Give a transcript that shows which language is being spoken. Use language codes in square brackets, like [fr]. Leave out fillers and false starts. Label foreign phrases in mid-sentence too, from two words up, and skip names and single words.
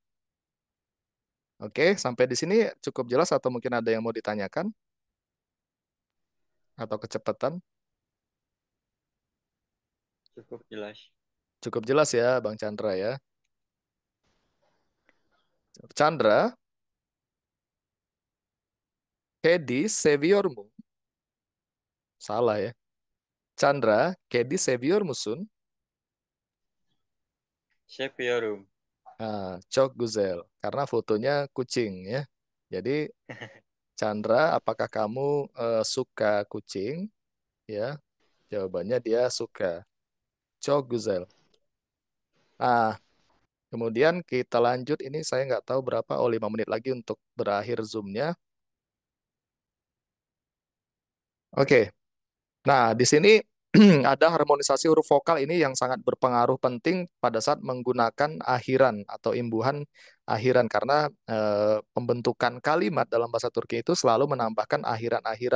[id] Oke, sampai di sini cukup jelas atau mungkin ada yang mau ditanyakan atau kecepatan? Cukup jelas. Cukup jelas ya, Bang Chandra ya. Chandra, [tr] kedi seviyor mu? [id] Salah ya. Chandra, [tr] kedi seviyor musun? Seviyorum. Çok güzel. [id] Karena fotonya kucing ya. Jadi Chandra, apakah kamu suka kucing? Ya, jawabannya dia suka. [tr] Çok güzel. [id] Ah, kemudian kita lanjut. Ini saya nggak tahu berapa. Oh, 5 menit lagi untuk berakhir Zoom-nya. Oke. Nah, di sini ada harmonisasi huruf vokal ini yang sangat berpengaruh penting pada saat menggunakan akhiran atau imbuhan akhiran karena pembentukan kalimat dalam bahasa Turki itu selalu menambahkan akhiran-akhiran.